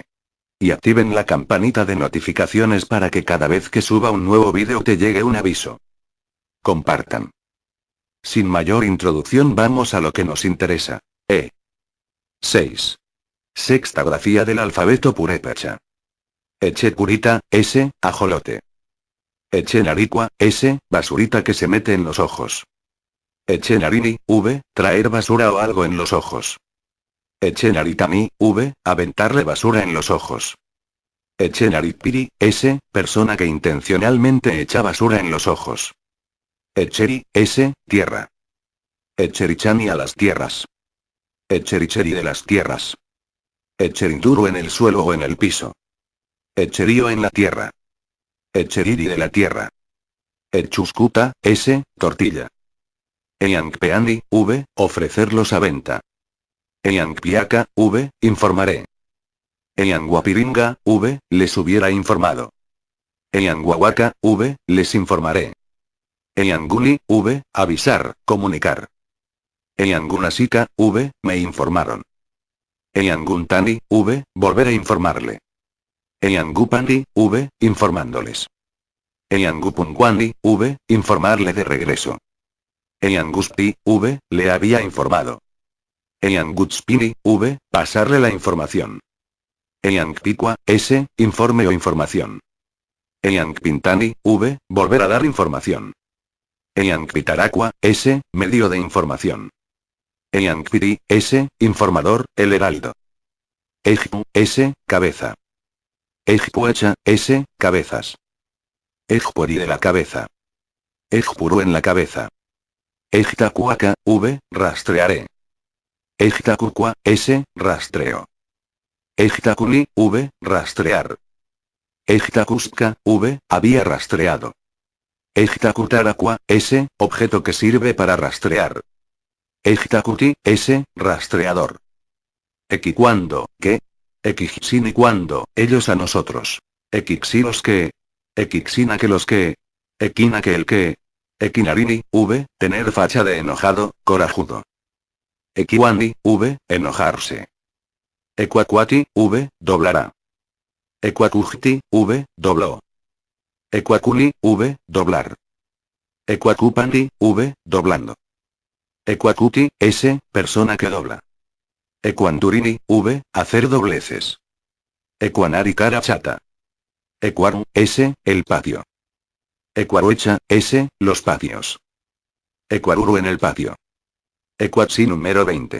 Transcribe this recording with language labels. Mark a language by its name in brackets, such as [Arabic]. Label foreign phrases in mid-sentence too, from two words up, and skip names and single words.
[Spanish] Y activen la campanita de notificaciones para que cada vez que suba un nuevo vídeo te llegue un aviso. Compartan. Sin mayor introducción vamos a lo que nos interesa. 6. Sexta grafía del alfabeto purépecha. Echepurita, S, ajolote. Echenaricua, S, basurita que se mete en los ojos. Echenarini, V, traer basura o algo en los ojos. Echenaritami, V, aventarle basura en los ojos. Echenaripiri, S, persona que intencionalmente echa basura en los ojos. Echeri, S, tierra. Echerichani a las tierras. Echericheri de las tierras. Echerinduro en el suelo o en el piso. Echerío en la tierra. Echeriri de la tierra. Echuscuta, S, tortilla. Eyangpeandi, V, ofrecerlos a venta. Eyangpiaca, V, informaré. Eyanguapiringa, V, les hubiera informado. Eyanguahuaca, V, les informaré. Eyanguni, V, avisar, comunicar. Eyangunasica, V, me informaron. Eyanguntani, V, volver a informarle. Eyangupandi, V, informándoles. Eyangupunguandi, V, informarle de regreso. Eyanguspi, V, le había informado. Eyangutspini, V, pasarle la información. Eyangpicua, S, informe o información. Eyangpintani, V, volver a dar información. Eyangpitaracua, S, medio de información. Eyangpiri, S, informador, el heraldo. Ejpu, S, cabeza. Ejpuecha, S, cabezas. Ejpueri de la cabeza. Ejpuru en la cabeza. Ejtacuaca, V, rastrearé. Ejtacucua, S, rastreo. Ejtaculi, V, rastrear. Ejtacuska, V, había rastreado. Ejtacutaracua, S, objeto que sirve para rastrear. Ejtacuti, S, rastreador. Equicuando, ¿qué? Equixini cuando, ellos a nosotros. Equixi los que. Equixina que los que. Equina que el que. Equinarini, V, tener facha de enojado, corajudo. Equiwandi, V, enojarse. Equacuati, V, doblará. Equacuchti, V, dobló. Equaculi, V, doblar. Equacupandi, V, doblando. Equacuti, S, persona que dobla. Equanturini, V, hacer dobleces. Equanari cara chata. Equaru, S, el patio. Equaruecha, S, los patios. Equaruru en el patio. Equatsi número 20.